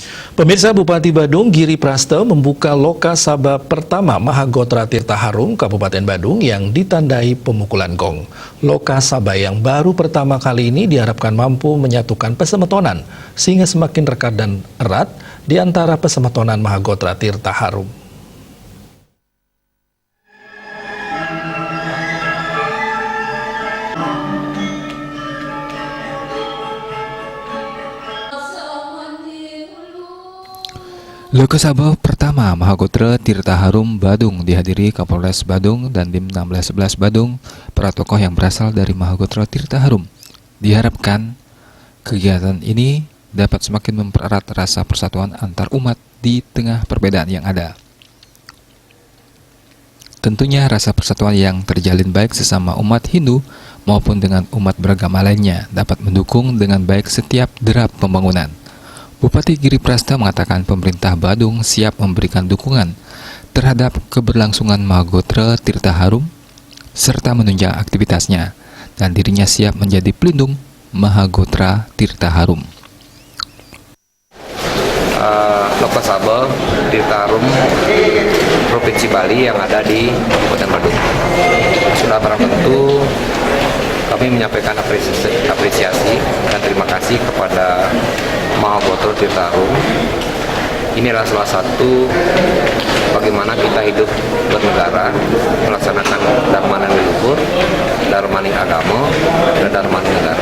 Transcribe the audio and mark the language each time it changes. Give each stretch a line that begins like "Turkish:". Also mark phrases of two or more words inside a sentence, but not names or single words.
Indonesian: Pemirsa, Bupati Badung Giri Prasto membuka Loka Saba pertama Mahagotra Tirta Harum Kabupaten Badung yang ditandai pemukulan gong. Loka Saba yang baru pertama kali ini diharapkan mampu menyatukan pesemetonan sehingga semakin rekat dan erat di antara pesemetonan Mahagotra Tirta Harum. Loka Saba pertama Mahagotra Tirta Harum Badung dihadiri Kapolres Badung dan Dim 1611 Badung, para tokoh yang berasal dari Mahagotra Tirta Harum. Diharapkan kegiatan ini dapat semakin mempererat rasa persatuan antar umat di tengah perbedaan yang ada. Tentunya rasa persatuan yang terjalin baik sesama umat Hindu maupun dengan umat beragama lainnya dapat mendukung dengan baik setiap derap pembangunan. Bupati Giri Prasto mengatakan pemerintah Badung siap memberikan dukungan terhadap keberlangsungan Mahagotra Tirta Harum serta menunjang aktivitasnya, dan dirinya siap menjadi pelindung Mahagotra Tirta Harum. Loka Saba Tirta Harum Provinsi Bali yang ada di Kabupaten Badung. Sudah barang tentu kami menyampaikan apresiasi dan terima kasih kepada Mahagotra Tirta Harum. Ini adalah salah satu bagaimana kita hidup bernegara, melaksanakan dharma dan leluhur, dharma agama, dan dharma negara.